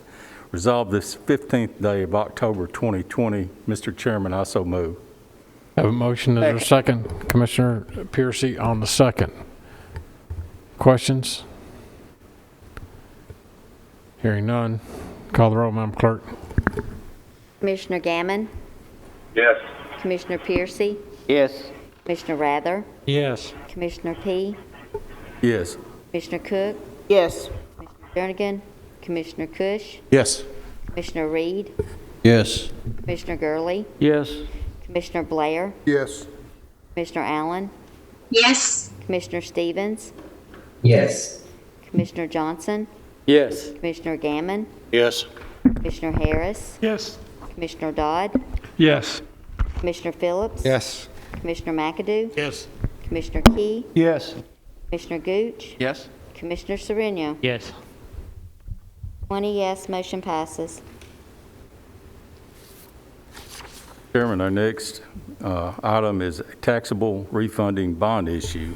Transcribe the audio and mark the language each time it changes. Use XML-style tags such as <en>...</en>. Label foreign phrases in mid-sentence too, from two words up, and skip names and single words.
<en>Resolved this 15th day of October 2020. Mr. Chairman, I so move. Have a motion. Is there a second? Commissioner Piercy on the second. Questions? Hearing none. Call the roll, Madam Clerk. Commissioner Gammon, Yes. Commissioner Piercy, Yes. Commissioner Rather, Yes. Commissioner P, Yes. Commissioner Cook, Yes. Jernigan, Commissioner Cush, Yes. Commissioner Reed, Yes. Commissioner Gurley, Yes. Commissioner Blair, Yes. Commissioner Allen, Yes. Commissioner Stevens, Yes. Commissioner Johnson, Yes. Commissioner Gammon, Yes. Commissioner Harris, Yes. Commissioner Dodd, Yes. Commissioner Phillips, Yes. Commissioner McAdoo, Yes. Commissioner Key, Yes. Commissioner Gooch, Yes. Commissioner Sereno. Yes. 20 yes, motion passes. Chairman, our next item is a taxable refunding bond issue.</en>